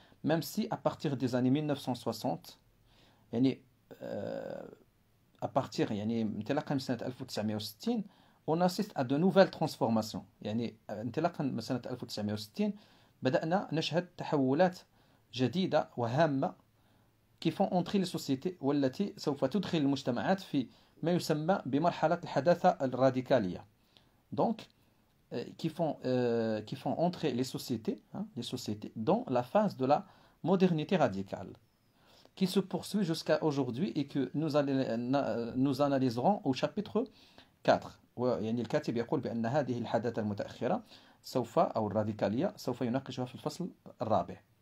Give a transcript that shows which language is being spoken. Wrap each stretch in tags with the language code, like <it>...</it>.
<fr>Même si à partir des années 1960</fr> <ar>يعني</ar> <fr>à partir</fr> <ar>يعني انطلاقا من سنة 1960</ar> <fr>on assiste à de nouvelles transformations،</fr> <ar>يعني انطلاقا من سنة 1960 بدأنا نشهد تحولات جديدة وهامة</ar> <fr>qui font entrer les sociétés</fr> <ar>والتي سوف تدخل المجتمعات في ما يسمى بمرحلة الحداثة الراديكالية.</ar> <fr>Donc qui font entrer les sociétés dans la phase de la modernité radicale qui se poursuit jusqu'à aujourd'hui et que nous analyserons au chapitre 4.</fr> <ar>يعني الكاتب يقول بأن هذه الحداثة المتأخرة سوف أو الراديكالية سوف يناقشها في الفصل الرابع.</ar>